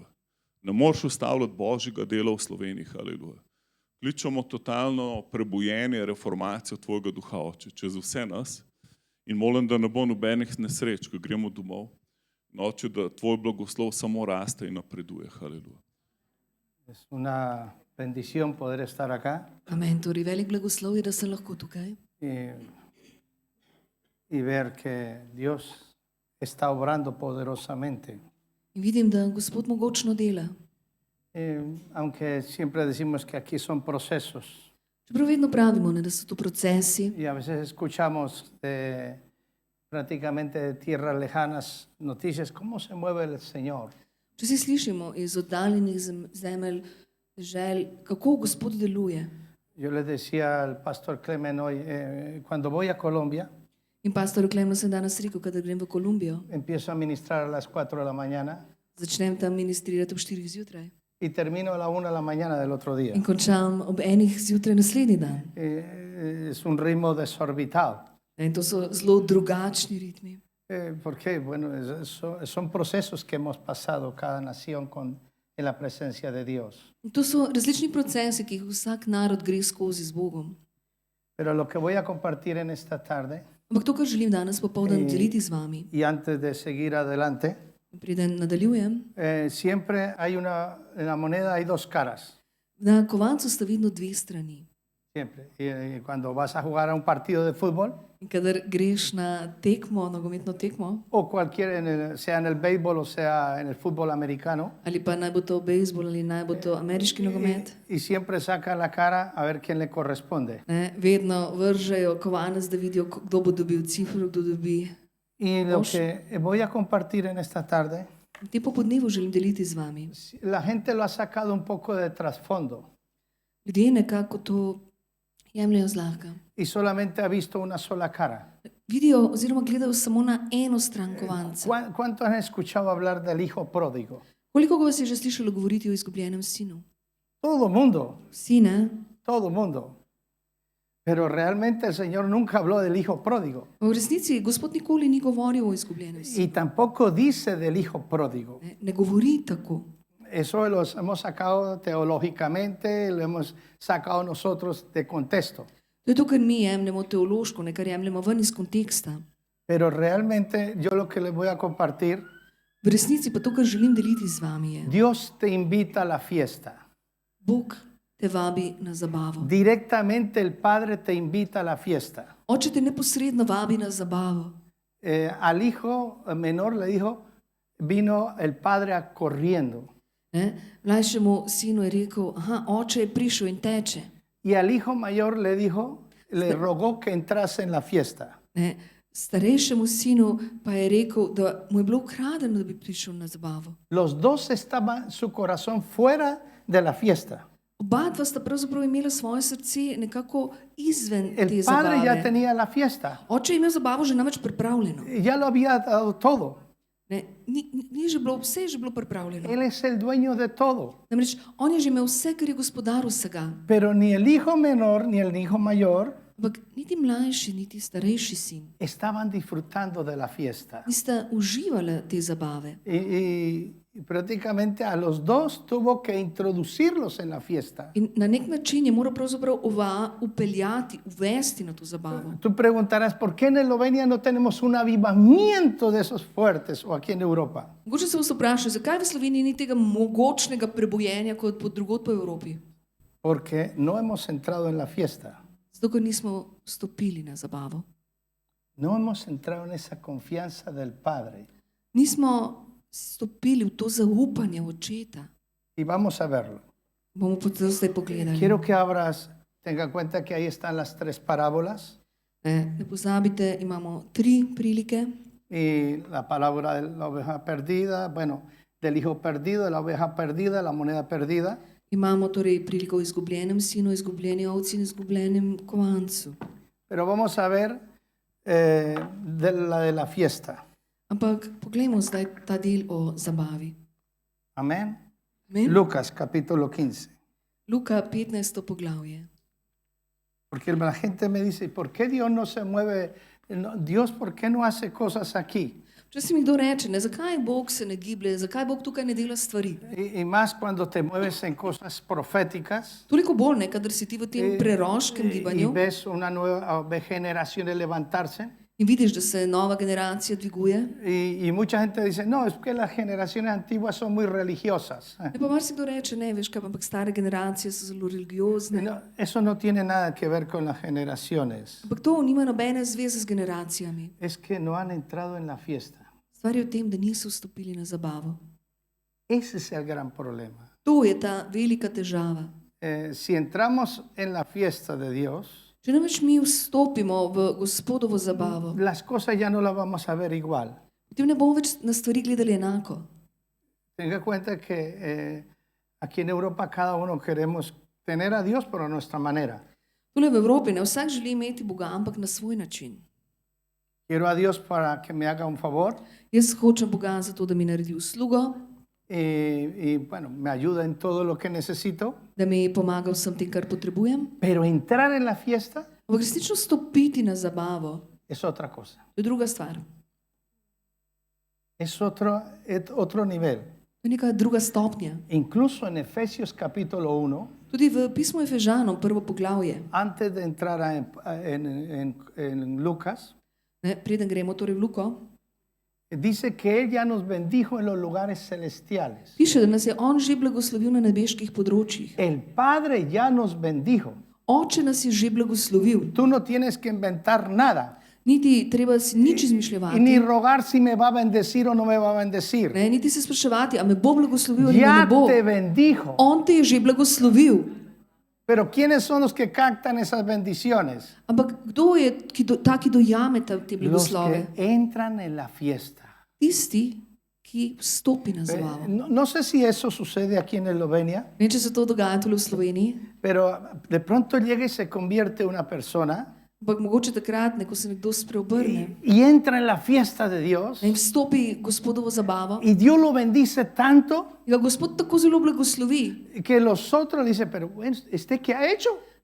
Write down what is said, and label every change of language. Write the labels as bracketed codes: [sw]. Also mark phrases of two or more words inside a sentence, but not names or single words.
[sl] Ne moreš ustavljati Božjega dela v Sloveniji, haleluja. Kličemo totalno prebojenje, reformacijo tvojega duha, Oče, čez vse nas in molim, da ne bo nobenih nesreč, ko gremo domov. Oče, da tvoj blagoslov samo raste in napreduje, haleluja. [es] Es una bendición poder estar acá [sl] Amen, torej velik blagoslov je, da sem lahko tukaj [es] y ver que Dios está obrando poderosamente. [sl] in vidim, da Gospod mogočno dela. [es] Aunque siempre decimos que aquí son procesos [sl] Čeprav vedno pravimo, da so to procesi [es] y a veces escuchamos de prácticamente tierras lejanas noticias, cómo se mueve el Señor. [sl] če si slišimo iz oddaljenih zemelj, želj, kako Gospod deluje. [es] Yo le decía al pastor Clemen hoy, cuando voy a Colombia, [sl] In pastor Klemen sem danes rekel, kadar grem v Kolumbijo, [es] empiezo a ministrar a las 4 de la mañana [sl] začnem tam ministrirati ob 4 zjutraj [es] y termino a la 1 de la mañana del otro día. [sl] in končam ob 1 zjutraj naslednji dan. [es] Es un ritmo desorbitado. [sl] In to so zelo drugačni ritmi. [es] Porque bueno, son procesos que hemos pasado cada nación en la presencia de Dios. [sl] In to so različni procesi, ki jih vsak narod gre skozi z Bogom. [es] Pero lo que voy a compartir en esta tarde, [sl] Ampak to, kar želim danes popoldan deliti z vami, [es] y antes de seguir adelante, [sl] preden nadaljujem, [es] siempre hay en la moneda hay 2 caras. [sl] na kovancu sta vedno 2 strani. [es] Siempre. [sl] Y cuando vas a jugar a un partido de fútbol, [es] In kadar greš na tekmo, nogometno tekmo, [sl] o cualquier, sea en el béisbol o sea en el fútbol americano, [es] ali pa naj bo to bejzbol ali naj bo to ameriški nogomet, [sl] y siempre sacan la cara a ver quién le corresponde. [es] ne, vedno vržejo kovanec, da vidijo, kdo bo dobil cifro, kdo dobi. [sl] Y lo que voy a compartir en esta tarde, [es] In te popodnevu želim deliti z vami. [sl] la gente lo ha sacado un poco de trasfondo [es] Ljudje nekako to jemljajo zlahka. [sl] y solamente ha visto una sola cara. [es] Vidijo oziroma gledajo samo na eno stran kovanca. [sl] ¿Cuántos han escuchado hablar del hijo pródigo? [es] Koliko vas je že slišalo govoriti o izgubljenem sinu? [sl] Todo el mundo, [es] Vsi, ne? [sl] todo el mundo. [es] Pero realmente el Señor nunca habló del hijo pródigo. [sl] V resnici Gospod nikoli ni govoril o izgubljenem sinu. [es] Y tampoco dice del hijo pródigo. [sl] Ne govori tako. [es] Eso lo hemos sacado teológicamente, lo hemos sacado nosotros de contexto. [sl] To je to, kar mi jemljemo teološko, ne kar jemljemo ven iz konteksta. [es] Pero realmente yo lo que les voy a compartir, [sl] V resnici pa to, kar želim deliti z vami, je: [es] Dios te invita a la fiesta. [sl] Bog te vabi na zabavo. [es] Directamente el Padre te invita a la fiesta. [sl] Oče te neposredno vabi na zabavo. [es] Al hijo menor le dijo, vino el Padre corriendo. [sl] Mlajšemu sinu je rekel: aha, oče je prišel in teče. [es] Y al hijo mayor le dijo, le rogó que entrase en la fiesta. [sl] Starejšemu sinu pa je rekel, da mu je bilo ukradeno, da bi prišel na zabavo. [es] Los dos estaban su corazón fuera de la fiesta. [sl] Oba dva sta pravzaprav imela svoje srce nekako izven te [es] El padre ya [sl] zabave. [es] tenía la fiesta, [sl] Oče je imel zabavo že namreč pripravljeno. [es] ya lo había dado todo. [sl] Ni že bilo, vse je že bilo pripravljeno. [es] Él es el dueño de todo. [sl] Namreč on je že imel vse, kar je gospodar vsega. [es] Pero ni el hijo menor ni el hijo mayor [sl] Ampak niti mlajši, niti starejši sin [es] estaban disfrutando de la fiesta. [sl] nista uživala te zabave. [es] Y prácticamente a los dos tuvo que introducirlos en la fiesta. [sl] In na nek način je moral pravzaprav upeljati, uvesti na to zabavo. [es] Tú preguntarás, ¿por qué en Eslovenia no tenemos un avivamiento de esos fuertes o aquí en Europa? [sl] Mogoče se vas vprašali, zakaj v Sloveniji ni tega mogočnega prebujenja kot drugod po Evropi? [es] Porque no hemos entrado en la fiesta. [sl] Zato, ker nismo stopili na zabavo. [es] No hemos entrado en esa confianza del Padre. [sl] Nismo stopili v to zaupanje očeta. [es] Y vamos a verlo. [sl] Bomo pa to zdaj pogledali. [es] Quiero que abras, tenga en cuenta que ahí están las tres parábolas [sl] Ne pozabite, imamo 3 prilike. [es] y la palabra de la oveja perdida, bueno, del hijo perdido, de la oveja perdida, la moneda perdida. [sl] Imamo torej priliko o izgubljenem sinu, izgubljeni ovci in izgubljenem kovancu. [es] Pero vamos a ver de la fiesta. [sl] Ampak poglejmo zdaj ta del o zabavi. [es] Amén. [sl] Amen? [es] Lucas capítulo 15. [sl] Luka 15. poglavje. [es] Porque la gente me dice, ¿por qué Dios no se mueve? Dios, ¿por qué no hace cosas aquí? [sl] Včasih mi kdo reče, ne, zakaj Bog se ne giblje, zakaj Bog tukaj ne dela stvari. [es] Y más cuando te mueves en cosas proféticas [sl] Toliko bolj, ne, kadar si ti v tem preroškem [es] y [sl] gibanju [es] ves una nueva generación levantarse. [sl] in vidiš, da se nova generacija dviguje. [es] Y mucha gente dice, no, es que las generaciones antiguas son muy religiosas. [sl] Ne, pa marsikdo reče, ne, veš kaj, ampak stare generacije so zelo religiozne. [es] No, eso no tiene nada que ver con las generaciones. [sl] Ampak to nima nobene zveze z generacijami. [es] Es que no han entrado en la fiesta. [sl] Stvar je v tem, da niso vstopili na zabavo. [es] Ese es el gran problema. [sl] To je ta velika težava. [es] Si entramos en la fiesta de Dios, [sl] Če namreč mi vstopimo v Gospodovo zabavo, [es] las cosas ya no las vamos a ver igual. [sl] potem ne bomo več na stvari gledali enako. [es] Tenga en cuenta que aquí en Europa cada uno queremos tener a Dios por nuestra manera. [sl] Tule v Evropi ne vsak želi imeti Boga, ampak na svoj način. [es] Quiero a Dios para que me haga un favor [sl] Jaz hočem Boga zato, da mi naredi uslugo, [es] y bueno, me ayuda en todo lo que necesito. [sl] da mi pomaga vsem tem, kar potrebujem. [es] Pero entrar en la fiesta [sl] Ampak resnično stopiti na zabavo, [es] es otra cosa. [sl] to je druga stvar. [es] Es otro nivel. [sl] To je neka druga stopnja. [es] Incluso en Efesios capítulo 1, [sl] Tudi v pismu Efežanom, prvo poglavje, [es] antes de entrar en Lucas, [sl] ne, preden gremo torej v Luko, [es] dice que Él ya nos bendijo en los lugares celestiales. [sl] piše, da nas je On že blagoslovil na nebeških področjih. [es] El Padre ya nos bendijo. [sl] Oče nas je že blagoslovil. [es] Tú no tienes que inventar nada. [sl] Niti treba si nič [es] Y [sl] izmišljevati. [es] ni rogar si me va a bendecir o no me va a bendecir. [sl] Ne, niti se spraševati, a me bo blagoslovil ali me ne [es] Ya [sl] bo. [es] te bendijo. [sl] On te je že blagoslovil. [es] Pero ¿quiénes son los que captan esas bendiciones? [sl] Ampak kdo je ta, ki dojame te [es] Los que [sl] blagoslove? [es] entran en la fiesta. [sl] Tisti, ki vstopi na zabavo. [es] No sé si eso sucede aquí en Eslovenia, [sl] Ne, če se to dogaja tudi v Sloveniji, [es] pero de pronto llega y se convierte una persona [sl] ampak mogoče takrat, ko se nekdo spreobrne [es] y entra en la fiesta de Dios [sl] in vstopi Gospodovo zabavo, [es] y Dios lo bendice tanto [sl] in ga Gospod tako zelo blagoslovi, [es] que los otros dicen, pero bueno, ¿este qué ha hecho?